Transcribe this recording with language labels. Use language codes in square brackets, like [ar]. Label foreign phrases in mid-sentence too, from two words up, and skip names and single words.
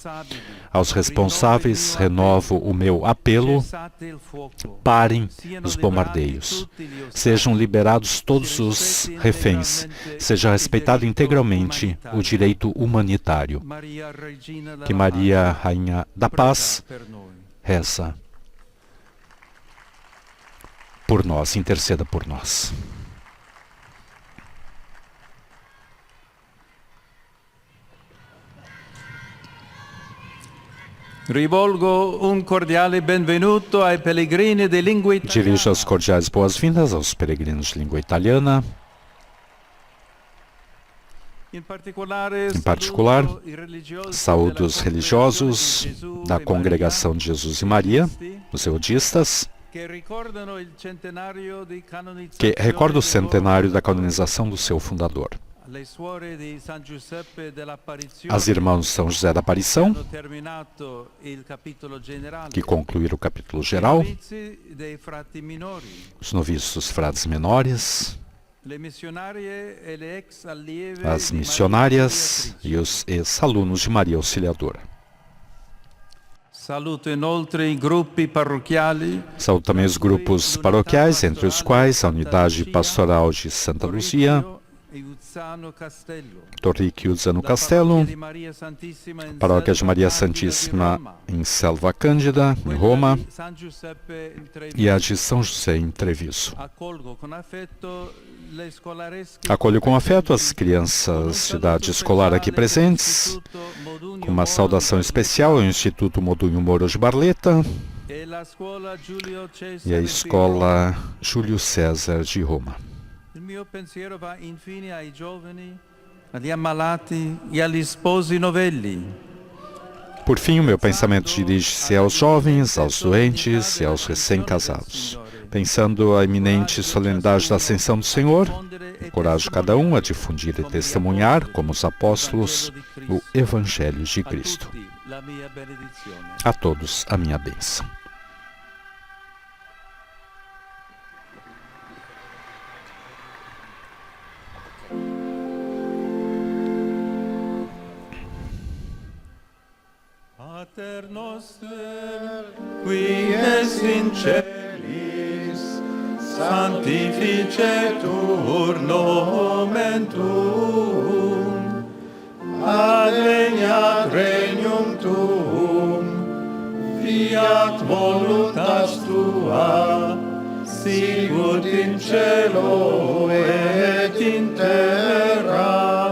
[pt] Aos responsáveis, renovo o meu apelo: parem os bombardeios, sejam liberados todos os reféns, seja respeitado integralmente o direito humanitário. Que Maria, Rainha da Paz, reza por nós, interceda por nós. [it] Rivolgo un cordiale benvenuto ai pellegrini di lingua italiana. [pt] Dirijo as cordiais boas-vindas aos peregrinos de língua italiana. Em particular, saúdo os religiosos da Congregação de Jesus e Maria, os eudistas, que recordam o centenário da canonização do seu fundador. As irmãs de São José da Aparição, que concluíram o capítulo geral, os noviços dos frades menores, as missionárias e os ex-alunos de Maria Auxiliadora. [it] Saluto inoltre i gruppi parrocchiali. [pt] Saúdo também os grupos paroquiais, entre os quais a Unidade Pastoral de Santa Luzia, Torrico e Uzzano Castello, Paróquia de Maria Santíssima em Selva Cândida, em Roma, e a de São José em Treviso. Acolho com afeto as crianças de idade escolar aqui presentes, com uma saudação especial ao Instituto Modunho Moro de Barletta e à Escola Júlio César de Roma. [it] Il mio pensiero va infine ai giovani, agli ammalati e agli sposi novelli. [pt] Por fim, o meu pensamento dirige-se aos jovens, aos doentes e aos recém-casados. Pensando a iminente solenidade da Ascensão do Senhor, encorajo cada um a difundir e testemunhar, como os apóstolos, o Evangelho de Cristo. A todos a minha bênção. [la] Pater noster, qui es in celis, sanctificetur nomen tuum, adveniat regnum tuum, fiat voluntas tua, sicut in cielo et in terra.